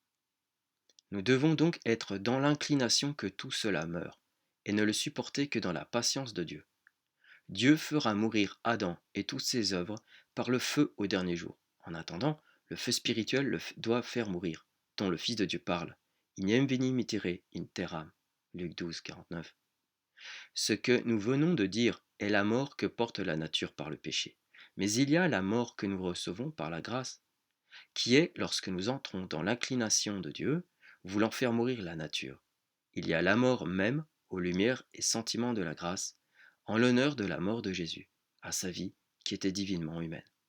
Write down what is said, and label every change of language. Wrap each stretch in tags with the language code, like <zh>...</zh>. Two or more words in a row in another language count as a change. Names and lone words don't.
<fr>Nous devons donc être dans l'inclination que tout cela meure, et ne le supporter que dans la patience de Dieu. Dieu fera mourir Adam et toutes ses œuvres par le feu au dernier jour. En attendant, le feu spirituel doit faire mourir, dont le Fils de Dieu parle.</fr> <la>Ignem veni mitere in terram.</la> <fr>Luc 12, 49. Ce que nous venons de dire est la mort que porte la nature par le péché. Mais il y a la mort que nous recevons par la grâce, qui est lorsque nous entrons dans l'inclination de Dieu, voulant faire mourir la nature. Il y a la mort même aux lumières et sentiments de la grâce, en l'honneur de la mort de Jésus, à sa vie qui était divinement humaine.</fr>